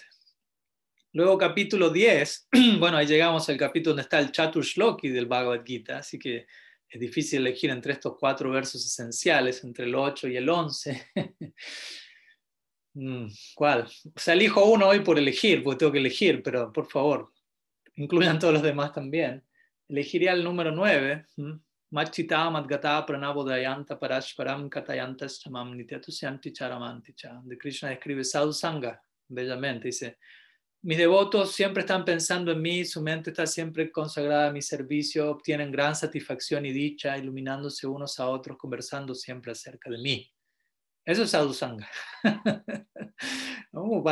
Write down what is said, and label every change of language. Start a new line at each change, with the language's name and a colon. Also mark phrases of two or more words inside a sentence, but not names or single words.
Spanish: Luego capítulo 10, bueno, ahí llegamos al capítulo donde está el Chatur Shloki del Bhagavad Gita, así que es difícil elegir entre estos 4 versos esenciales, entre el 8 y el 11. ¿Cuál? O sea, elijo uno hoy por elegir, porque tengo que elegir, pero por favor, incluyan todos los demás también. Elegiría el número 9.
Sanskrit: Machita Madgata Pranabodayanta Parashparam Katayantas Chamam Nityatushyanti Charamanticha.
Spanish: De Krishna describe
Sanskrit: Sadhu Sangha
Spanish: bellamente. Dice: mis devotos siempre están pensando en mí, su mente está siempre consagrada a mi servicio, obtienen gran satisfacción y dicha, iluminándose unos a otros, conversando siempre acerca de mí. Eso es
Sanskrit: Sadhu Sangha.
Spanish: ¿No?